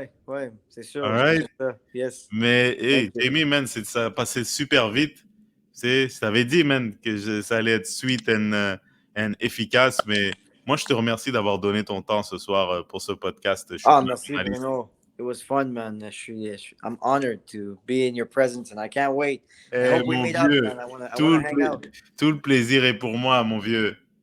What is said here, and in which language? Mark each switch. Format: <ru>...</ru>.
<fr>Ouais, c'est sûr.</fr> <en>All right?</en> <fr>Ça. Yes. Mais, hey,</fr> <en>Thank you.</en> <fr>Jamie, man, ça a passé super vite. Tu sais, je t'avais dit, man, que ça allait être sweet and efficace. Mais moi, je te remercie d'avoir donné ton temps ce soir pour ce podcast. Je suis ton Merci, journaliste.</fr> <en>Bruno. It was fun, man. I'm honored to be in your presence and I can't wait. I hope we</en> <fr>Mon</fr> <en>meet up,</en> <fr>vieux,</fr> <en>man. I wanna hang out.</en> <fr>tout le plaisir est pour moi, mon vieux.</fr>